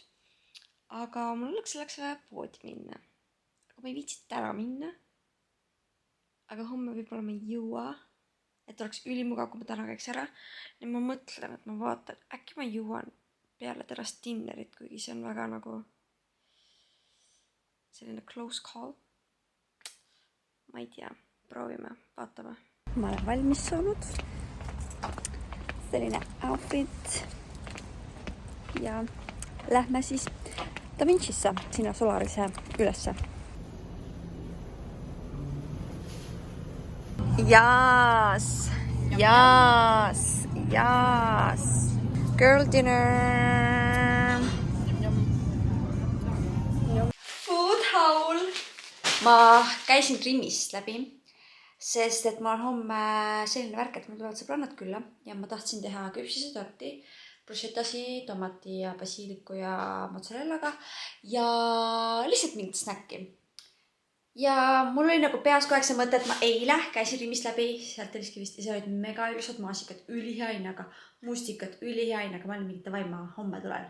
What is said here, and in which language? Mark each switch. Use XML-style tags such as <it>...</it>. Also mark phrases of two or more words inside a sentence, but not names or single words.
<et>Aga mul oleks vaja poodi minna. Aga ma ei viitsi täna minna. Aga homme võib-olla ma ei jõua, et oleks ülimugav, kui ma täna käiks ära. Ja ma mõtlen, et ma vaatan, äkki ma jõuan peale tänast dinnerit, kuigi see on väga nagu selline</et> <en>close call.</en> <et>Ma ei tea, proovime, vaatame. Ma olen valmis saanud. Selline outfit. Ja lähme siis Da Vincisse, sinna Solarise ülesse.</et> <en>Yes. Girl dinner. Food haul.</en> <et>Ma käisin Trimist läbi, sest et ma on homme selline värk, et mul tulevad sõbrannad külla ja ma tahtsin teha küpsisetorti, bruschettasi, tomati ja basiiliku ja mozzarellaga ja lihtsalt mingit snäkki. Ja mul oli nagu peas kogu aeg see mõte, et ma eile käisin Rimist läbi, sealt Telliskivist ja seal olid mega ilusad maasikad, ülihea hinnaga, mustikad, ülihea hinnaga, ma olin mingi davai, ma homme tulen.</et>